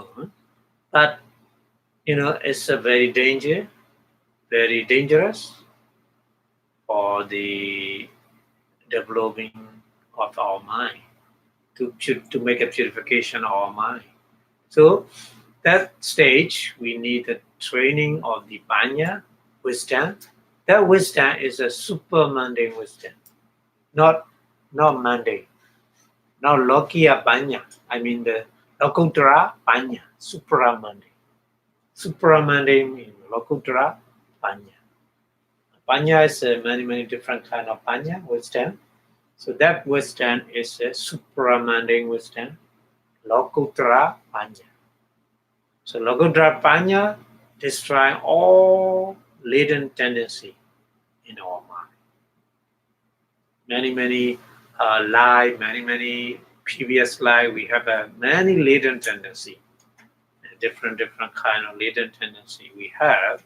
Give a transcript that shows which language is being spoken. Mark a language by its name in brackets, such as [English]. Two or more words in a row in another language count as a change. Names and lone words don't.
[English] But it's a very dangerous for the developing of our mind, to make a purification of our mind. So that stage we need the training of the panya, wisdom. That wisdom is a super mundane wisdom, not mundane, not [Pali] lokiya panya. [English] I mean the [Pali] lokuttara panya, [English] supra mundane. Supra mundane means [Pali] lokuttara panya. [English] Panya is many different kind of panya, wisdom. So that wisdom is a supramundane wisdom, [Pali] lokuttara panya. [English] So [Pali] lokuttara panya [English] destroy all latent tendency in our mind. Many life, many previous life, we have many latent tendency, different kind of latent tendency we have.